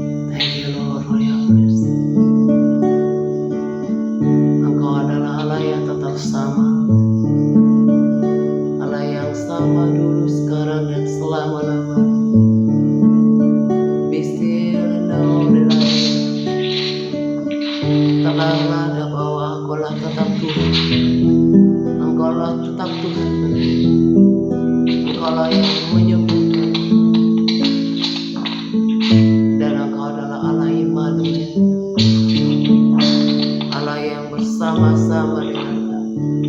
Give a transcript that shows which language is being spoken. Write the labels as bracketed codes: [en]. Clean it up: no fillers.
[en] Thank you, Lord, for your mercy. [id] Engkau adalah Allah yang tetap sama, Allah yang sama dulu, sekarang, dan selama-lamanya. [en] Be still and know that I am. [id] Tenanglah bahwa Engkaulah tetap Tuhan. Engkaulah tetap Tuhan. Engkaulah yang menyembuhkan. Dan Engkau adalah Allah Immanuel, Allah yang bersama-sama dengan kami.